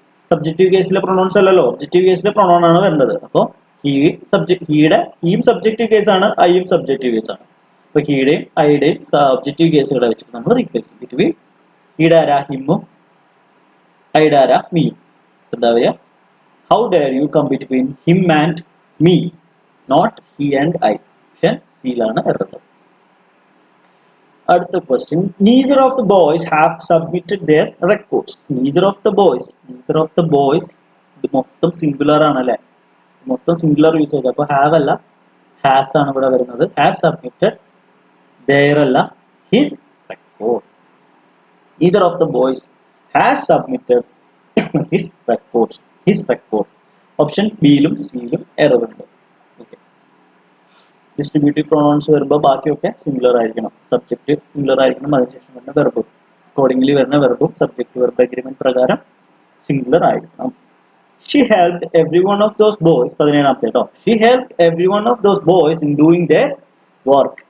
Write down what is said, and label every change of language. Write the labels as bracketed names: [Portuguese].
[Malayalam] Subjective കേസിലെ pronounce അല്ലല്ലോ, objective കേസിലെ പ്രൊണൗൺ ആണ് വരേണ്ടത്. അപ്പോൾ ഹീയും സബ്ജക്റ്റീവ് കേസാണ്, ഐയും സബ്ജക്റ്റീവ് കേസാണ്. അപ്പൊ ഹീയുടെയും ഐയുടെയും സബ്ജക്റ്റീവ് കേസുകളെ വെച്ചിട്ട് നമ്മൾ റീപ്ലേസ് ചെയ്യും. ബിറ്റ്വീൻ ഹീയുടെ ആരാ? ഹിമ്മും, ഐയുടെ ആരാ? മീയും. എന്താ പറയുക? [English] How dare you come between him and me, not he and I. [Malayalam] Option സിയിലാണ് error. അടുത്ത question, [English] neither of the boys have submitted their records. neither of the boys [Malayalam] ഇത് മൊത്തം സിംഗുലർ ആണ് അല്ലെ, മൊത്തം സിംഗുലർ യൂസ് ചെയ്ത്. അപ്പൊ ഹാവ് അല്ല, has ആണ് ഇവിടെ വരുന്നത്. [English] has submitted, [Malayalam] their അല്ല, his record. [English] neither of the boys has submitted his record. [Malayalam] Option ബിയിലും സിയിലും error ഉണ്ട്. ഡിസ്ട്രിബ്യൂട്ടീവ് പ്രൊണൗൺസ് വരുമ്പോൾ ബാക്കിയൊക്കെ സിംഗുലർ ആയിരിക്കണം. സബ്ജക്റ്റ് സിംഗുലർ ആയിരിക്കണം, അതിനുശേഷം വരുന്ന വെർബും അക്കോർഡിംഗ്ലി വരുന്ന വെർബും സബ്ജക്റ്റ് വെർബ് അഗ്രിമെന്റ് പ്രകാരം സിംഗുലർ ആയിരിക്കണം. [English] She helped every one of those boys. [Malayalam] 17ാമത്തെ കേട്ടോ. [English] She helped every one of those boys in doing their work.